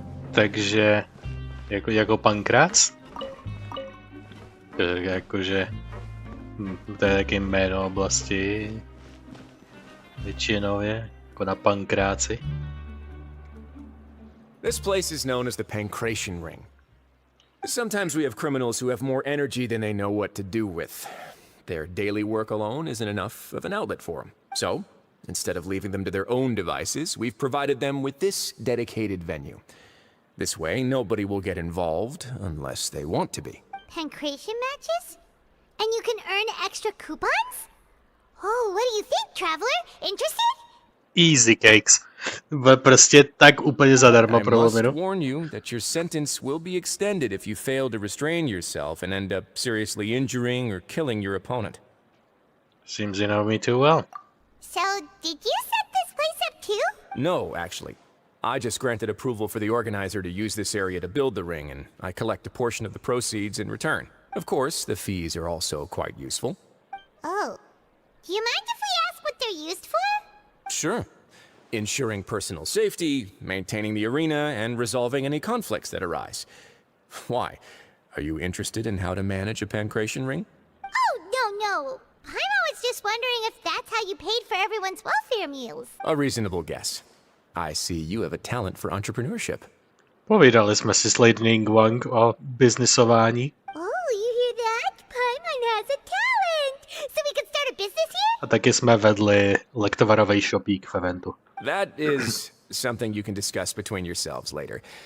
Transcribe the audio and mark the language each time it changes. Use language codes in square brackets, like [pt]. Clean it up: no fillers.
[cs] Takže jako pankrác? Jakože to je taky jméno oblasti většinově, jako na pankráci. [en] This place is known as the Pankration Ring. Sometimes we have criminals who have more energy than they know what to do with. Their daily work alone isn't enough of an outlet for them. So, instead of leaving them to their own devices, we've provided them with this dedicated venue. This way, nobody will get involved unless they want to be. Pankration matches? And you can earn extra coupons? Oh, what do you think, traveler? Interested? Easy cakes. [cs] Prostě tak úplně zadarmo pro [en] I must [cs] Luminu. [en] warn you that your sentence will be extended if you fail to restrain yourself and end up seriously injuring or killing your opponent. Seems you know me too well. So, did you set this place up too? No, actually. I just granted approval for the organizer to use this area to build the ring, and I collect a portion of the proceeds in return. Of course, the fees are also quite useful. Oh. Do you mind if we ask what they're used for? Sure. Ensuring personal safety, maintaining the arena, and resolving any conflicts that arise. Why? Are you interested in how to manage a pancration ring? Oh, no. Paimon was just wondering if that's how you paid for everyone's welfare meals. A reasonable guess. I see you have a talent for entrepreneurship. [cs] Povídali jsme si s Lady Ningguang o biznisování. [en] Oh, you hear that? Paimon has a talent! So we can start a business here? [cs] A taky jsme vedli lektovarovej shopík v eventu. [en] That is something you can discuss between yourselves later.